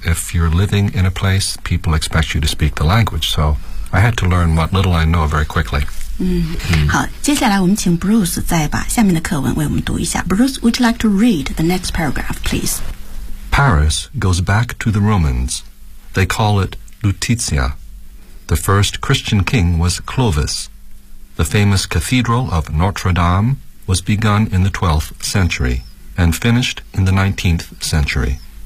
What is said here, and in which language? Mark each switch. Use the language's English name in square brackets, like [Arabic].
[English] If you're living in a place, people expect you to speak the language. So I had to learn what little I know very quickly. [Chinese] 好，接下来我们请 Bruce 再把下面的课文为我们读一下。 [English] Bruce, would you like to read the next paragraph, please? Paris goes back to the Romans. They call it Lutetia. The first Christian king was Clovis. The famous cathedral of Notre Dame,was begun in the 12th century and finished in the 19th century.